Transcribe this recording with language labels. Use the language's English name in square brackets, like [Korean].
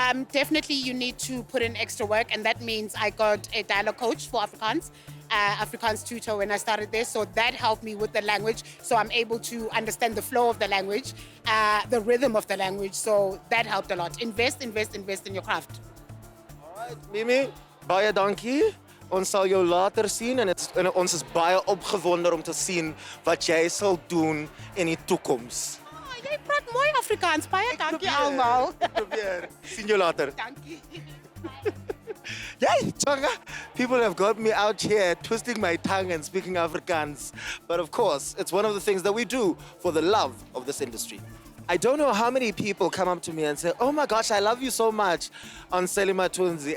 [English] Definitely you need to put in extra work, and that means I got a dialogue coach for Afrikaans, Afrikaans tutor when I started there, so that helped me with the language, so I'm able to understand the flow of the language, the rhythm of the language, so that helped a lot. Invest in your craft. All right, [Afrikaans] Mimi, baie dankie. Ons sal jou later sien en ons is baie opgewonde om te sien wat jy sal doen in die toekoms. Jy praat mooi Afrikaans, baie dankie almal. Probeer. Sien jou later. Dankie. [English] Yay, Changa! People have got me out here twisting my tongue and speaking Afrikaans. But of course, it's one of the things that we do for the love of this industry. I don't know how many people come up to me and say, oh my gosh, I love you so much on Selima Tunzi.